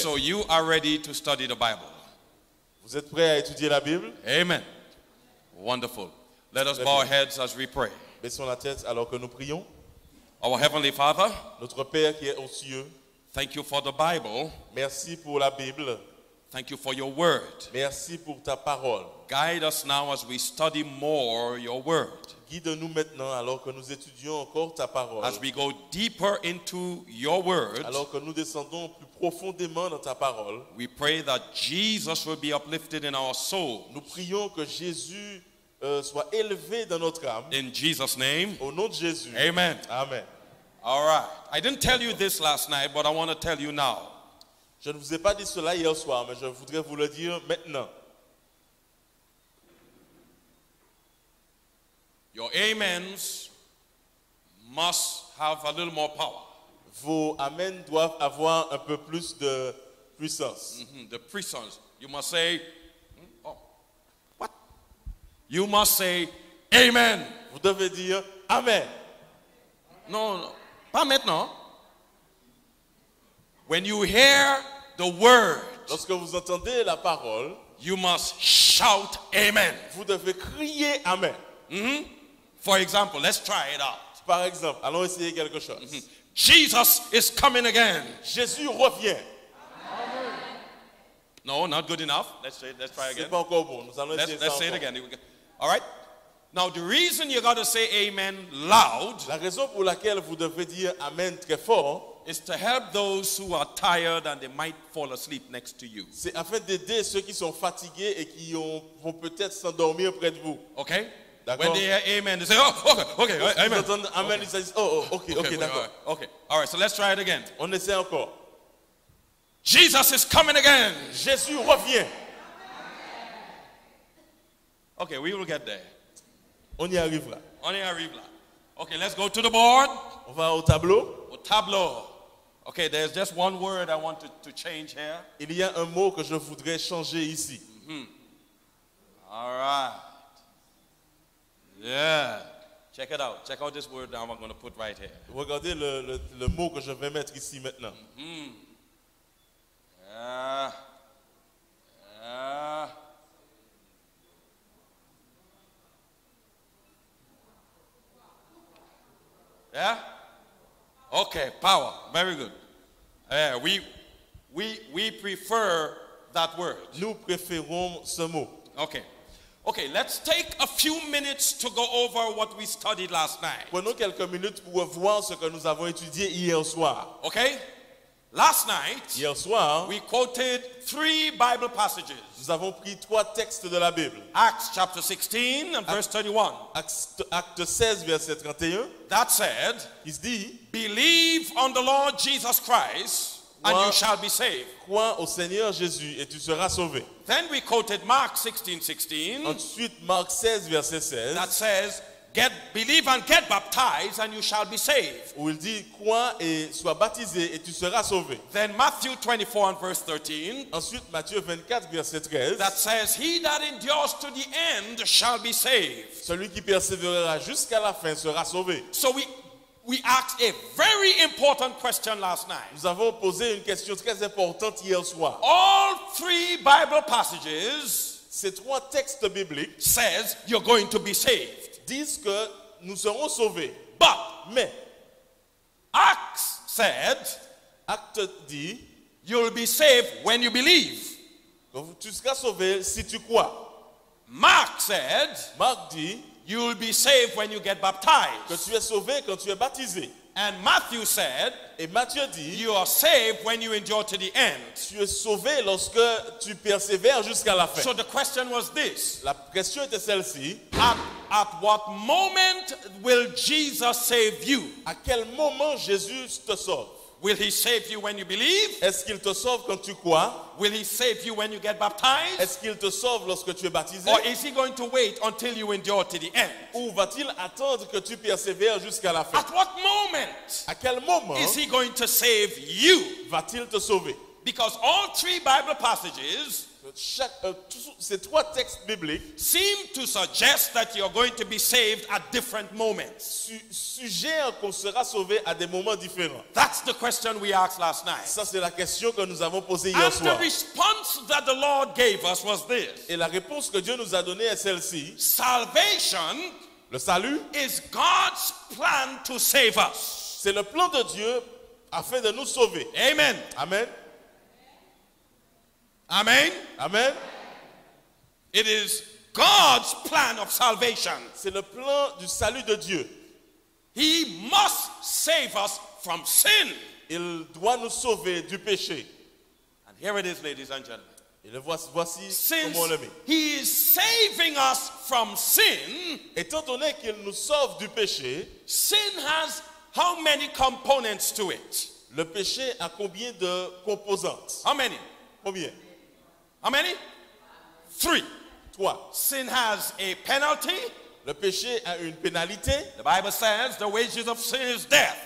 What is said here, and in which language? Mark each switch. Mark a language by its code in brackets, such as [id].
[en] So you are ready to study the Bible. [fr] Vous êtes prêts à étudier la Bible? [en] Amen. Wonderful. Let us [fr] Très [en] bow our [fr] bien. [en] heads as we pray. [fr] Baissons la tête alors que nous prions. [en] Our Heavenly Father, [fr] Notre Père qui est aux cieux, [en] thank you for the Bible. [fr] merci pour la Bible. [en] Thank you for your word. [fr] Merci pour ta parole. [en] Guide us now as we study more your word. [fr] Guide-nous maintenant alors que nous étudions encore ta parole. [en] As we go deeper into your word, [fr] Alors que nous descendons plus profondément dans ta parole, [en] we pray that Jesus will be uplifted in our soul. [fr] nous prions que Jésus soit élevé dans notre âme. [en] In Jesus' name, [fr] Au nom de Jésus. [en] amen. [fr] Amen. [en] All right. I didn't tell you this last night, but I want to tell you now. [fr] Je ne vous ai pas dit cela hier soir, mais je voudrais vous le dire maintenant. [en] Your amens must have a little more power. [fr] Vos amens doivent avoir un peu plus de puissance. [en] The presence. You must say, what? You must say, amen. [fr] Vous devez dire Amen. No, pas maintenant. [en] When you hear the word, [fr] Lorsque vous entendez la parole, [en] you must shout amen. [fr] vous devez crier Amen. [en] For example, let's try it out. [fr] Par exemple, allons essayer quelque chose. [en] Jesus is coming again. [fr] Jésus revient. [en] No, not good enough. Let's try [fr] C'est [en] again. [fr] pas encore bon. Nous allons essayer [en] Let's [fr] ça [en] say it [fr] encore. [en] again. All right. Now, the reason you got to say amen loud [fr] La raison pour laquelle vous devez dire Amen très fort, [en] is to help those who are tired and they might fall asleep next to you. [fr] c'est afin d'aider ceux qui sont fatigués et qui vont peut-être s'endormir près de vous. [en] Okay? [fr] D'accord. [en] When they hear amen, they say, oh, okay, [fr] Lorsqu'ils [en] amen. [fr] entendent Amen, ils disent ok, d'accord. [en] Okay. All right, so let's try it again. [fr] On essaie encore. [en] Jesus is coming again. [fr] Jésus revient. [en] Okay, we will get there. [fr] On y arrivera. On y arrive là. [en] Okay, let's go to the board. [fr] On va au tableau. Au tableau. [en] Okay, there's just one word I want to change here. [fr] Il y a un mot que je voudrais changer ici. [en] All right. Yeah. Check it out. Check out this word now I'm going to put right here. [fr] Regardez le mot que je vais mettre ici maintenant. [en] Yeah. Yeah? Okay, power. Very good. Yeah, we prefer that word. [fr] Nous préférons ce mot. [en] Okay. Okay, let's take a few minutes to go over what we studied last night. [fr] Prenons quelques minutes pour voir ce que nous avons étudié hier soir. [en] Okay? Last night, [fr] Hier soir, [en] we quoted 3 Bible passages. [fr] nous avons pris 3 textes de la Bible. [en] Acts chapter 16 and verse 31. [fr] Acte 16, verset 31, [en] That said, [fr] il se dit, [en] believe on the Lord Jesus Christ and you shall be saved. [fr] crois au Seigneur Jésus et tu seras sauvé. [en] Then we quoted Mark 16:16 [fr] Ensuite, Marc 16, verset 16, [en] that says, believe and get baptized and you shall be saved. [fr] où il dit, crois et sois baptisé et tu seras sauvé. [en] Then Matthew 24 and verse 13 [fr] Ensuite, Matthieu 24, verset 13, [en] that says, he that endures to the end shall be saved. [fr] celui qui persévérera jusqu'à la fin sera sauvé. [en] So we asked a very important question last night. [fr] Nous avons posé une question très importante hier soir. [en] All 3 Bible passages [fr] Ces 3 textes bibliques [en] says you're going to be saved. [fr] disent que nous serons sauvés. [en] But [fr] Mais [en] Acts said [fr] Acte dit, [en] you'll be saved when you believe. [fr] tu seras sauvé si tu crois. [en] Mark said, [fr] Marc dit [en] you'll be saved when you get [fr] que [en] baptized. [fr] tu es sauvé quand tu es baptisé. [en] And Matthew said, [fr] Et Matthieu dit, [en] you are saved when you endure to the end. [fr] tu es sauvé lorsque tu persévères jusqu'à la fin. [en] So the question was this: [fr] La question était celle-ci. [en] at what moment will Jesus save you? [fr] À quel moment Jésus te sauve? [en] Will he save you when you believe? [fr] Est-ce qu'il te sauve quand tu crois? [en] Will he save you when you get baptized? [fr] Est-ce qu'il te sauve lorsque tu es baptisé? [en] Or is he going to wait until you endure to the end? [fr] Ou va-t-il attendre que tu persévères jusqu'à la fin? [en] At what moment [fr] À quel moment [en] is he going to save you? [fr] va-t-il te sauver? [en] Because all three Bible passages [fr] Ces trois textes bibliques [en] seem to suggest that you're going to be saved at different moments. [fr] suggèrent qu'on sera sauvé à des moments différents. [en] That's the question we asked last night. [fr] Ça, c'est la question que nous avons posée hier [en] And the [fr] soir. [en] response that the Lord gave us was this: [fr] Et la réponse que Dieu nous a donnée est celle-ci. [en] salvation [fr] Le salut, [en] is God's plan to save us. [fr] c'est le plan de Dieu afin de nous sauver. [en] Amen. [fr] Amen. [en] Amen. [fr] Amen. [en] It is God's plan of salvation. [fr] C'est le plan du salut de Dieu. [en] He must save us from sin. [fr] Il doit nous sauver du péché. [en] And here it is, ladies and gentlemen. [fr] Et le voici [en] Since [fr] comment on le met. [en] he is saving us from sin, [fr] Étant donné qu'il nous sauve du péché, [en] sin has how many components to it? [fr] le péché a combien de composantes? [en] How many? [fr] Combien? [en] How many? 3. [fr] 3. [en] Sin has a penalty. [fr] Le péché a une pénalité. [en] The Bible says the wages of sin is death.